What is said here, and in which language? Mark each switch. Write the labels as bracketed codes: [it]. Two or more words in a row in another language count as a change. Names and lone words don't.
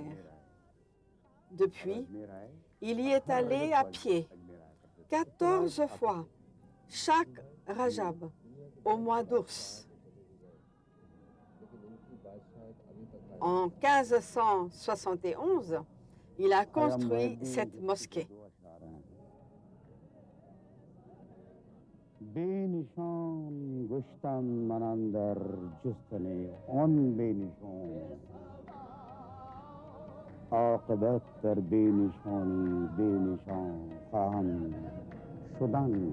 [fr] Depuis, il y est allé à pied 14 fois chaque Rajab au mois d'Ours. En 1571, il a construit cette mosquée. [fa] بی‌نشان گشتم مانندر جستن آن بی‌نشان عاقبت تر بی‌نشانی بی‌نشان خواهم شدن